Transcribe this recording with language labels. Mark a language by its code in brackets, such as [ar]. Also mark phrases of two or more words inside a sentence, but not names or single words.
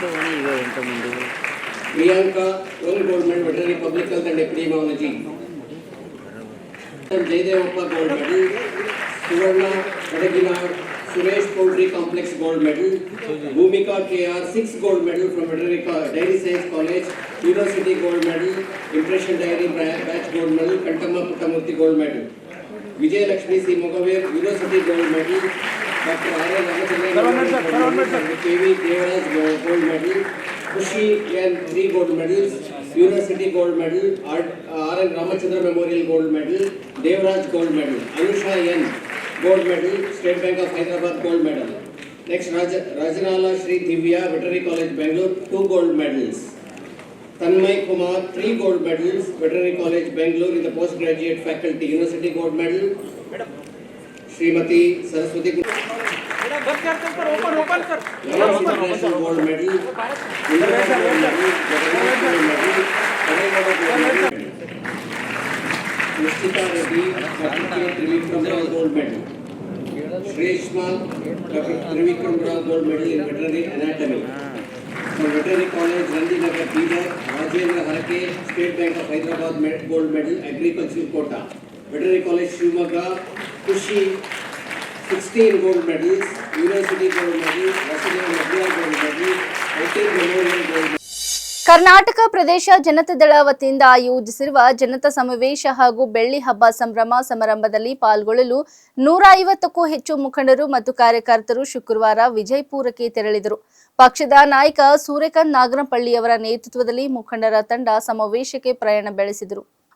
[en] Priyanka 1 gold medal, Veterinary Public Health and Epidemiology. Jayadevappa Gold Medal, Suvarna Vadaginad, Suresh Poultry Complex Gold Medal, Bhumika KR 6 gold medal from Veterinary Dairy Science College, University Gold Medal, Impression Dairy Batch Gold Medal, Kantamma Puttamurthy Gold Medal, Vijay Lakshmi C. Mogavir, University Gold Medal, Dr. R. Ramachandran KV Devaraj Gold Medal, Kushi N 3 gold medals, University Gold Medal, R. N. Ramachandran Memorial Gold Medal, Devaraj Gold Medal, Anusha N. Gold Medal, State Bank of Hyderabad Gold Medal. Next, Rajanala Shri Divya, Veterinary College, Bangalore, 2 gold medals. Tanmay Kumar, 3 gold medals, Veterinary College, Bangalore in the postgraduate faculty, University Gold Medal. Srimati Saraswati International Gold Medal, Nishita Reddy, Certificate Trivikram Rao Gold Medal. Shreshma Trivikram Rao Gold Medal in Veterinary Anatomy. From Veterinary College, Nandinagar, Bidar, Rajendra Harake, State Bank of Hyderabad Gold Medal, Agriculture Quota. Veterinary College, Shivamogga, Kushi 16 gold medals, University Gold Medal, Rasidia Madhya Gold Medal, IT Memorial Gold Medal. [kn] ಕರ್ನಾಟಕ ಪ್ರದೇಶ ಜನತಾದಳ ವತಿಯಿಂದ ಆಯೋಜಿಸಿರುವ ಜನತಾ ಸಮಾವೇಶ ಹಾಗೂ ಬೆಳ್ಳಿ ಹಬ್ಬ ಸಂಭ್ರಮ ಸಮಾರಂಭದಲ್ಲಿ ಪಾಲ್ಗೊಳ್ಳಲು 150ಕ್ಕೂ ಹೆಚ್ಚು ಮುಖಂಡರು ಮತ್ತು ಕಾರ್ಯಕರ್ತರು ಶುಕ್ರವಾರ ವಿಜಯಪುರಕ್ಕೆ ತೆರಳಿದರು. ಪಕ್ಷದ ನಾಯಕ ಸೂರ್ಯಕಾಂತ್ ನಾಗರಪಳ್ಳಿಯವರ ನೇತೃತ್ವದಲ್ಲಿ ಮುಖಂಡರ ತಂಡ ಸಮಾವೇಶಕ್ಕೆ ಪ್ರಯಾಣ ಬೆಳೆಸಿದರು.